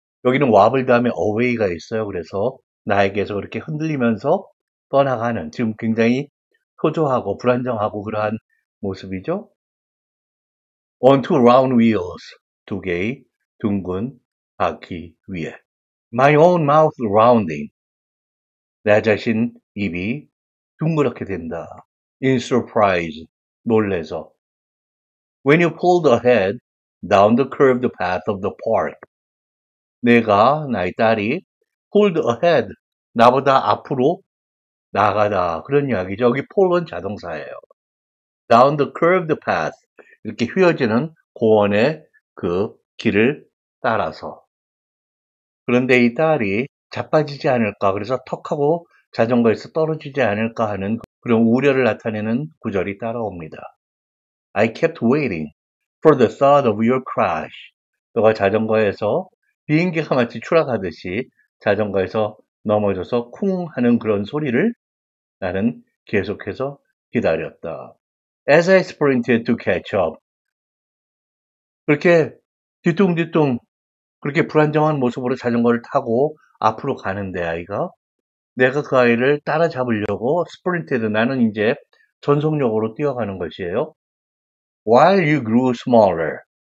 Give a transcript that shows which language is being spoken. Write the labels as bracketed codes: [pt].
[ko] 여기는 wobble 다음에 away가 있어요. 그래서 나에게서 그렇게 흔들리면서 떠나가는, 지금 굉장히 초조하고 불안정하고 그러한 모습이죠. [en] On two round wheels, [ko] 2개의 둥근 바퀴 위에. [en] My own mouth rounding, [ko] 내 자신 입이 둥그렇게 된다. [en] In surprise, [ko] 놀래서. [en] When you pulled ahead down the curved path of the park, [ko] 내가, 나의 딸이 [en] pulled ahead, [ko] 나보다 앞으로 나가다. 그런 이야기죠. 여기 pull은 자동사예요. [en] Down the curved path, [ko] 이렇게 휘어지는 고원의 그 길을 따라서. 그런데 이 딸이 자빠지지 않을까, 그래서 턱하고 자전거에서 떨어지지 않을까 하는 그런 우려를 나타내는 구절이 따라옵니다. [en] I kept waiting for the thought of your crash. [ko] 너가 자전거에서 비행기가 마치 추락하듯이 자전거에서 넘어져서 쿵 하는 그런 소리를 나는 계속해서 기다렸다. [en] As I sprinted to catch up. [ko] 그렇게 뒤뚱뒤뚱 그렇게 불안정한 모습으로 자전거를 타고 앞으로 가는데 아이가, 내가 그 아이를 따라잡으려고 스프린트드, 나는 이제 전속력으로 뛰어가는 것이에요. [en] While you grew smaller.